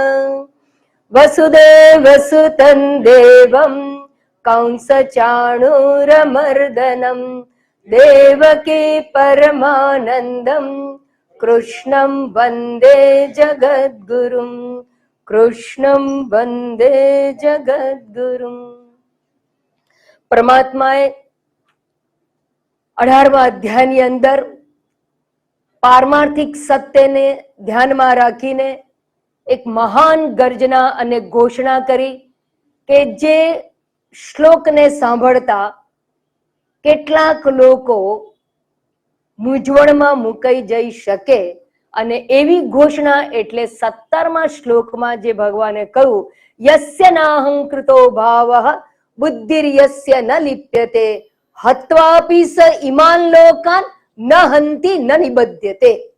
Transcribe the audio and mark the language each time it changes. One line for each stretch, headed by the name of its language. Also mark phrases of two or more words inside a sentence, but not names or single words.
Sanskrit: वसुदेवसुतं देवं कंसचाणूरमर्दनं देवकी परमानन्दं कृष्णं वन्दे जगद्गुरुं। कृष्णम् वन्दे जगद्गुरुम्.
Gujarati: પરમાત્માએ 18મા અધ્યાયની અંદર પારમાર્થિક સત્યને ધ્યાનમાં રાખીને એક મહાન ગર્જના અને ઘોષણા કરી કે જે શ્લોકને સાંભળતા કેટલાક લોકો મૂંઝવણમાં મુકાઈ જઈ શકે અને એવી ઘોષણા એટલે 17મા શ્લોકમાં જે ભગવાને કહ્યું
Sanskrit: यस्य नाहंकृतो भावः बुद्धिर्यस्य न लिप्यते हत्वापि स इमान लोकान न हन्ति न निबध्यते.